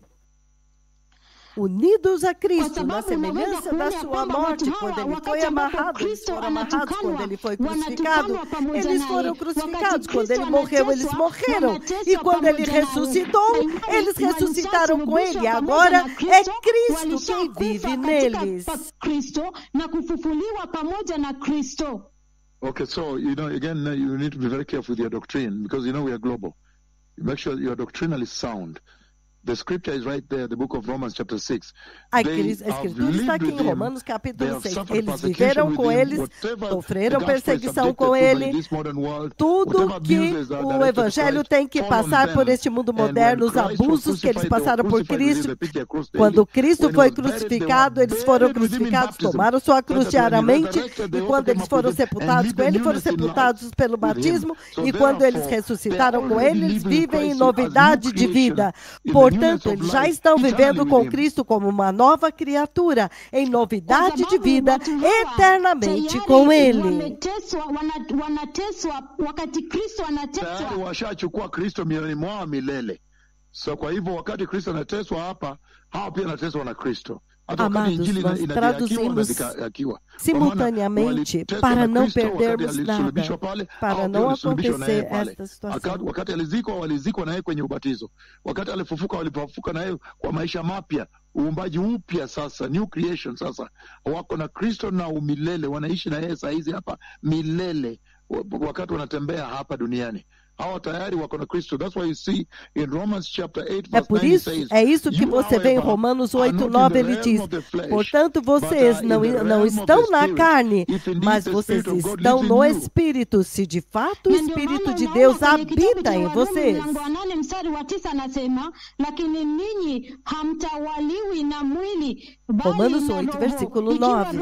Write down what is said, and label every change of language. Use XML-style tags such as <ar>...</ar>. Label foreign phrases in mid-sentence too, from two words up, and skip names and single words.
<pt>Unidos a Cristo, na semelhança da sua morte, quando Ele foi amarrado, eles foram amarrados, quando Ele foi crucificado, eles foram crucificados, quando Ele morreu, eles morreram, e quando Ele ressuscitou, eles ressuscitaram com Ele, agora é Cristo quem vive neles.</pt> <en>Okay, so, again, you need to be very careful with your doctrine, because, we are global. Make sure your doctrinal is sound. The scripture is right there, the book of Romans chapter 6.</en> <pt>A escritura está aqui em Romanos capítulo 6. Eles viveram com eles, sofreram perseguição com ele. Tudo que o evangelho tem que passar por este mundo moderno, os abusos que eles passaram por Cristo. Quando Cristo foi crucificado, eles foram crucificados, tomaram sua cruz diariamente. E quando eles foram sepultados com ele, foram sepultados pelo batismo. E quando eles ressuscitaram com ele, eles vivem em novidade de vida. Portanto, eles já estão vivendo com Cristo como uma nova criatura, em novidade de vida, eternamente com Ele.</pt> <sw>So kwa hivyo wakati Kristo anateswa hapa, hao pia anateswa na Kristo.</sw> <pt>Amados, nós traduzimos simultaneamente para não perdermos nada, para não acontecer esta situação.</pt> <sw>Wakati walizikwa naye kwenye ubatizo, wakati walipofufuka naye kwa maisha mapya, uumbaji upya sasa,</sw> <en>new creation</en> <sw>sasa, wako na Kristo na umilele, wanaishi na yeye saa hizi hapa milele, wakati wanatembea hapa duniani. Hawa tayari wako na Cristo.</sw> <en>That's why you see in Romans chapter 8 verse 9 it says,</en> <pt>é isso que você vê em Romanos 8:9, ele diz: portanto, vocês não estão na carne, mas vocês estão no Espírito, se de fato o Espírito de Deus habita em vocês. Romanos 8, versículo 9.</pt>